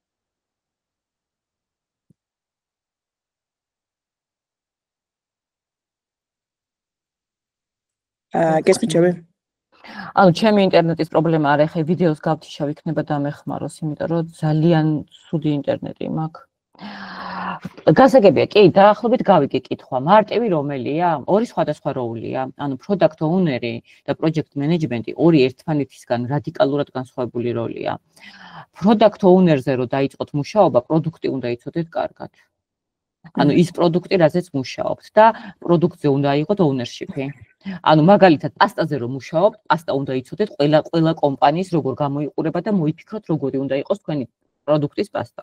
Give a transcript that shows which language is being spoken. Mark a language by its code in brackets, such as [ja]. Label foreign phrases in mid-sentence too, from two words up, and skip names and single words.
[ka] გესმიჩები? ანუ ჩემი ინტერნეტის პრობლემა არ ახლა ვიდეოს გავთიშავ იქნება დამეხმაროს, იმიტომ რომ ძალიან ცუდი ინტერნეტი მაქვს. გასაგებია, კი, დაახლოებით გავიგე კითხვა. მარტივი რომელია? ორი სხვადასხვა როლია. ანუ [en] product owner-ი [ka] და [en] project management-ი [ka] ორი ერთმანეთისგან რადიკალურად განსხვავებული როლია. [en] product owner-ზე [ka] რო დაიწყოთ მუშაობა, პროდუქტი უნდა იცოდეთ კარგად. ანუ ის პროდუქტი, რაზეც მუშაობთ და პროდუქტზე უნდა აიღოთ ownership-ი. ანუ მაგალითად პასტაზე რომ მუშაობთ, პასტა უნდა იცოდეთ ყველა კომპანიის როგორ გამოიყურება და მოიფიქროთ როგორი უნდა იყოს თქვენი პროდუქტის პასტა.